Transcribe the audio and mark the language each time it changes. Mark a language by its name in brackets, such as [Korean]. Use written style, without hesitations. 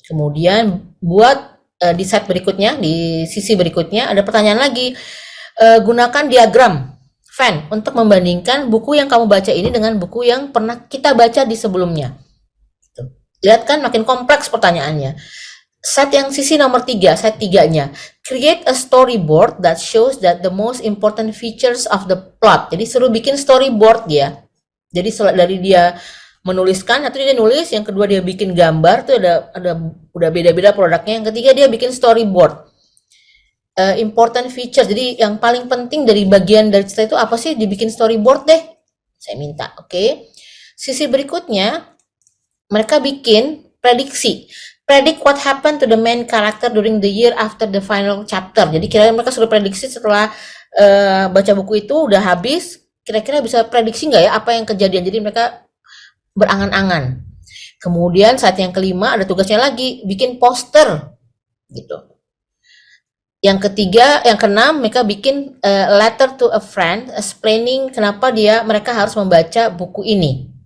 [Indonesian] Kemudian buat di slide berikutnya, di sisi berikutnya ada pertanyaan lagi. Gunakan diagram Venn untuk membandingkan buku yang kamu baca ini dengan buku yang pernah kita baca di sebelumnya. Lihat kan makin kompleks pertanyaannya. Set yang sisi nomor 3, set 3-nya. [English] Create a storyboard that shows that the most important features of the plot. [Indonesian] Jadi suruh bikin storyboard dia. Jadi dari dia menuliskan, atau dia nulis, yang kedua dia bikin gambar tuh ada udah beda-beda produknya, yang ketiga dia bikin storyboard. Important feature, jadi yang paling penting dari bagian dari cerita itu apa sih, dibikin storyboard deh, saya minta. Oke. Sisi berikutnya mereka bikin prediksi, [English] predict what happened to the main character during the year after the final chapter. [Indonesian] Jadi kira-kira mereka sudah prediksi setelah baca buku itu udah habis, kira-kira bisa prediksi nggak ya apa yang kejadian. Jadi mereka berangan-angan. Kemudian saat yang kelima ada tugasnya lagi, bikin poster gitu. Yang ketiga, yang keenam mereka bikin [English] letter to a friend explaining [Indonesian] kenapa mereka harus membaca buku ini.